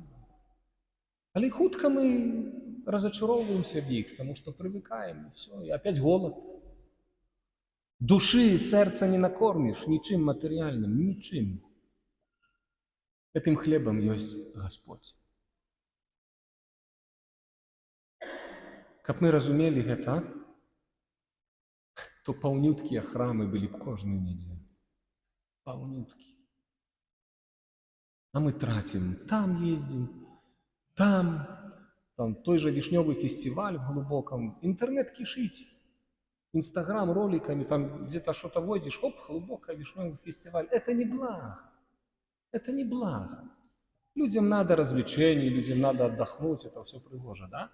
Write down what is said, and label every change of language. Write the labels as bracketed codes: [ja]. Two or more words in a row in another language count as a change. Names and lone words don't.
[ru] Але хутко мы разочаровываемся в них, потому что привыкаем, и все, и опять голод. Души и сердца не накормишь ничем материальным, ничем. Этим хлебом есть Господь. [be] Каб мы разумелі гэта, то паўнюткія храмы былі б кожную нядзелю. Паўнюткі. А мы трацім, там ездзім, [ru] там той же вішнёвы фестиваль в глубоком, интернет кишить, Инстаграм роликами, там где-то что-то вводишь, хоп, глубокий вишневый фестиваль. Это не благо. Это не благо. Людям надо развлечений, людям надо отдохнуть, это все пригоже, да?